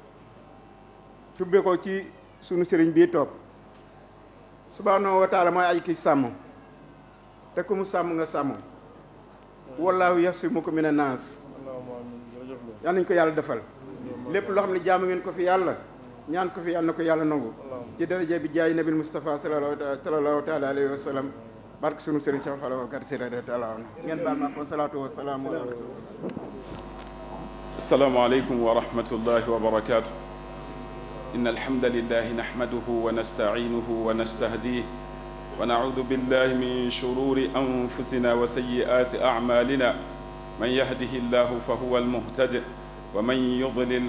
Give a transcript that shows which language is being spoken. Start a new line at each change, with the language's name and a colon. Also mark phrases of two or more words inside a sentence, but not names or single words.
Wolof: tubbee ko ci sunu sëriñ bii toog
Arabic: سبحانه وتعالى
Wolof: mooy ay ki sàmm te ku mu sàmm nga sàmm
Arabic: والله يعصمك من الناس
Wolof: yal nañ ko yàlla defal lépp loo xam ne jaamu ngeen ko fi yàlla ñaan ko fi yàlla na ko yàlla nangu ci daraja bi jaay nabil Mustafa
Arabic: صلى الله تعالى عليه وسلم
Wolof: barke sunu sëriñ Cheikh Xalawa kat sirada taala ngeen baal ma ko
Arabic: الصلاة والسلام على الرسول. السلام عليكم ورحمة الله وبركاته إن الحمد لله نحمده ونستعينه ونستهديه ونعوذ بالله من شرور أنفسنا وسيئات أعمالنا من يهده الله فهو المهتد ومن يضلل